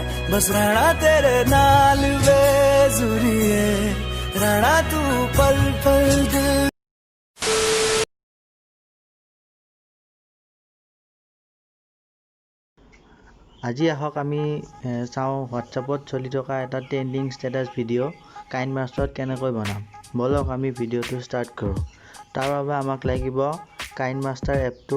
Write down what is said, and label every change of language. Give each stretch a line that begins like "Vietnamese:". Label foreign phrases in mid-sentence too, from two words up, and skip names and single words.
Punjabi: ਬਸ ਰਹਿਣਾ ਤੇਰੇ ਨਾਲ ਵੇ ਜੁੜਿਏ ਰਹਿਣਾ ਤੂ ਪਲ ਪਲ ਦਿਲ।
Assamese: আজি আহক আমি চাওঁ হোৱাটছআপত চলি থকা এটা ট্ৰেণ্ডিং ষ্টেটাছ ভিডিঅ' কাইন মাষ্টাৰত কেনেকৈ বনাম। বলক আমি ভিডিঅ'টো ষ্টাৰ্ট কৰোঁ। তাৰ বাবে আমাক লাগিব কাইন মাষ্টাৰ এপটো।